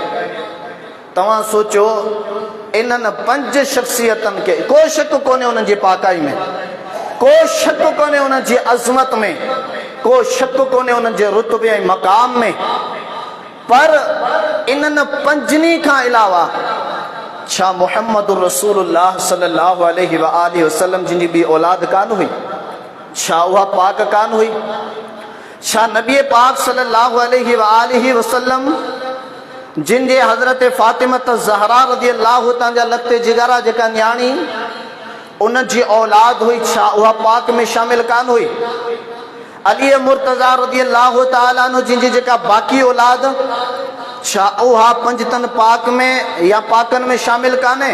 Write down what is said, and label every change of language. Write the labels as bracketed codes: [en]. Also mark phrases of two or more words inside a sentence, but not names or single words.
[sd] तव्हां सोचो इन्हनि पंज शख्सियतनि खे को शक कोन्हे उन्हनि जी पाकाई में, को शक कोन्हे उन्हनि जी अज़मत में, को शक कोन्हे उन्हनि जे रुतबे ऐं मक़ाम में, पर इन्हनि पंजनी खां अलावा छा मुहम्मद रसूलुल्लाह [ar] صلى الله عليه وآله وسلم [sd] जिन जी ॿी औलाद कान हुई? छा उहा पाक कान हुई? छा नबी पाक [ar] صلى الله عليه وآله وسلم [sd] जिन जे हज़रत फातिमत ज़हरा [ar] رضي الله تعالى [sd] लखते जिगरा जेका न्याणी उन जी औलाद हुई, छा उहा पाक में शामिल कान हुई? अली मुर्तज़ा [ar] رضي الله تعالى عنه [sd] जिन जी जेका बाक़ी औलाद, छा उहा पंजतन पाक में या पाकन में शामिल कान्हे?